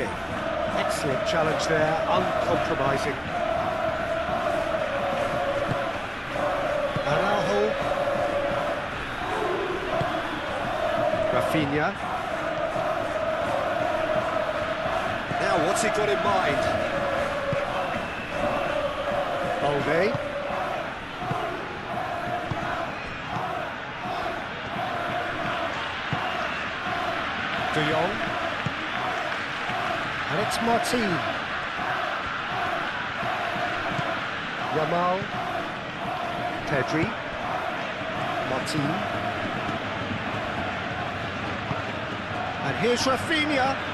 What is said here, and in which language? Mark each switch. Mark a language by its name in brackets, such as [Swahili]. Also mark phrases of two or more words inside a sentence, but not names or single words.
[English] Excellent challenge there, uncompromising. Araujo. Rafinha. Now what's he got in mind? Balde. De Jong. And it's Martin. Yamal. Pedri. Martin. And here's Rafinha.